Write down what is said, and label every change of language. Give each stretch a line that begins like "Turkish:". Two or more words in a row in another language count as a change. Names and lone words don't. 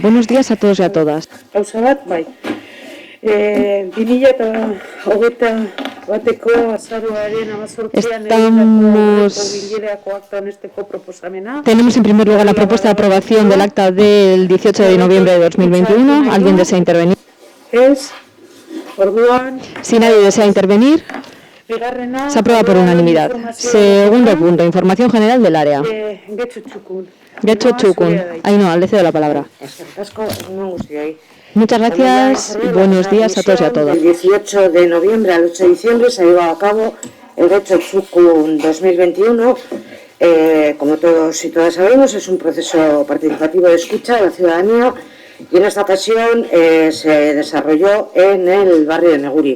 Spanish: Buenos días a todos y a todas. Tenemos en primer lugar la propuesta de aprobación del acta del 18 de noviembre de 2021. ¿Alguien desea intervenir? Si nadie desea intervenir, se aprueba por unanimidad. Segundo punto, información general del área. Getxo Txukun. Ainhoa, le cedo la palabra. Muchas gracias y buenos días a todos y a todas. Del 18 de noviembre al 8 de diciembre se ha llevado a cabo el Getxo Txukun 2021. Como todos y todas sabemos, es un proceso participativo de escucha de la ciudadanía y en esta ocasión se desarrolló en el barrio de Neguri.